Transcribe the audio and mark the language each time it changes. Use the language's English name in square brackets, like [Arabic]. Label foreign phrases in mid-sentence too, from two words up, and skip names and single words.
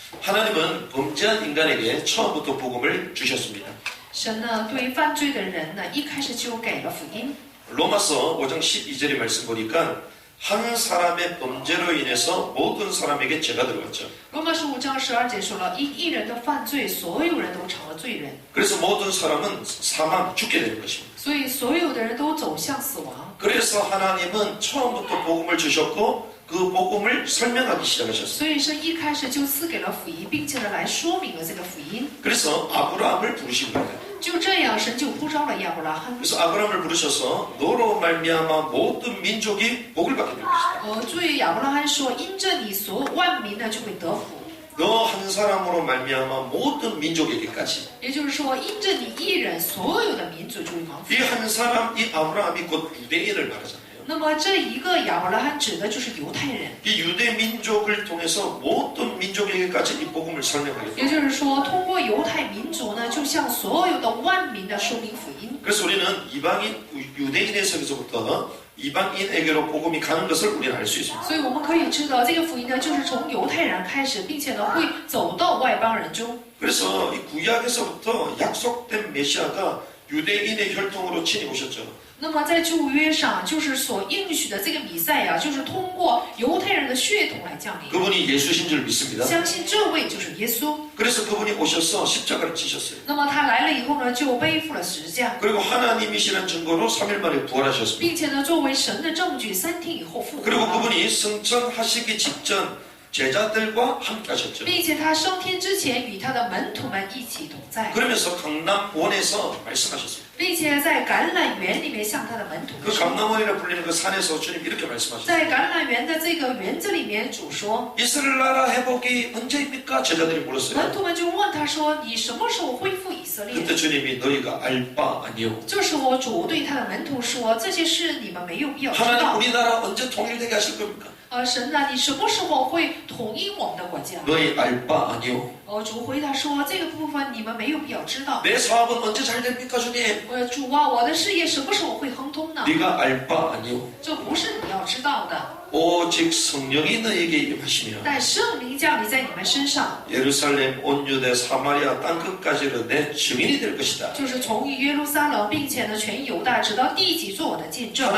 [Korean] 하나님은 범죄한 인간에게 처음부터 복음을 주셨습니다. [Chinese] 神呢，对犯罪的人呢，一开始就给了福音。 [Korean] 로마서 5장 12절의 말씀 보니까 한 사람의 범죄로 인해서 모든 사람에게 죄가 들어왔죠. [Chinese] 罗马书5章12节说了，因一人的犯罪，所有人都成了罪人， [Korean] 그래서 모든 사람은 사망, 죽게 되는 것입니다. [Chinese] 所以所有的人都走向死亡。 [Korean] 그래서 하나님은 처음부터 복음을 주셨고 그 복음을 설명하기 시작하셨어요. [Chinese] 所以神一开始就赐给了福音，并且呢来说明了这个福音。 [Korean] 그래서 아브라함을 부르신 거예요. [Chinese] 就这样，神就呼召了亚伯拉罕。 [Korean] 그래서 아브라함을 부르셔서 너로 말미암아 모든 민족이 복을 받게 될 것이다. [Chinese] 对亚伯拉罕说，因着你，所有万民呢就会得福。 [Korean] 너 한 사람으로 말미암아 모든 민족에게까지. [Chinese] 也就是说，因着你一人，所有的民族就会蒙福。 [Korean] 이 한 사람, 이 아브라함이 곧 유대인을 말하잖아요. [Chinese] 那么这一个亚伯拉罕指的就是犹太人。 [Korean] 이 유대 민족을 통해서 모든 민족에게까지 이 복음을 설명하겠다. [Chinese] 也就是说，通过犹太民族呢，就向所有的万民的说明福音。 [Korean] 그래서 우리는 이방인, 유대인의 세계에서부터 이방인에게로 복음이 가는 것을 우리는 알 수 있습니다. [Chinese] 所以我们可以知道，这个福音呢，就是从犹太人开始，并且呢，会走到外邦人中。 [Korean] 그래서 이 구약에서부터 약속된 메시아가 유대인의 혈통으로 친히 오셨죠. [Chinese] 那么在旧约上，就是所应许的这个弥赛亚，就是通过犹太人的血统来降临。 [Korean] 그분이 예수신 줄 믿습니다. [Chinese] 相信这位就是耶稣。 [Korean] 그래서 그분이 오셔서 십자가를 지셨어요. [Chinese] 那么他来了以后呢，就背负了十字架， [Korean] 그리고 하나님이시라는 증거로 3일 만에 부활하셨습니다. [Chinese] 并且呢，作为神的证据，3天以后复活 [Korean] 그리고 [Chinese] 了。 [Korean] 그분이 승천하시기 직전 제자들과 함께 하셨죠. [Chinese] 并且他升天之前，与他的门徒们一起同在， [Korean] 그러면서 강남원에서 말씀하셨습니다. [Chinese] 并且在橄榄园里面向他的门徒 [Korean] 그 [Chinese] 们说。 [Korean] 강남원이라 불리는 그 산에서 주님 이렇게 말씀하셨어요. [Chinese] 在橄榄园的这个园子里面，主说， [Korean] 이스라엘 나라 회복이 언제입니까? 제자들이 물었어요. [Chinese] 门徒们就问他说：“你什么时候恢复以色列？” [Korean] 그때 주님이 너희가 알 바 아니오. [Chinese] 这时候主对他的门徒说：“这些事你们没有必要知 [Korean] 하나님 [Chinese] 道。 [Korean] 우리나라 언제 통일되게 하실 겁니까? [Chinese] 神啊，你什么时候会统一我们的国家？” [Korean] 너희 알 바 아니오. [Chinese] 主回答说：“这个部分你们没有必要知道。 [Korean] 내 사업은 언제 잘 됩니까, 주님? [Chinese] 主啊，我的事业什么时候会亨通呢？ [Korean] 네가 알 바 아니오. [Chinese] 这不是你要知道的。 [Korean] 오직 성령이 너에게 임하시며 [Chinese] 但圣灵降临在你们身上， [Korean] 예루살렘 온 유대 사마리아 땅끝까지로 내 증인이 될 것이다. [Chinese] 就是从耶路撒冷，并且呢全犹大直到地极做我的见证。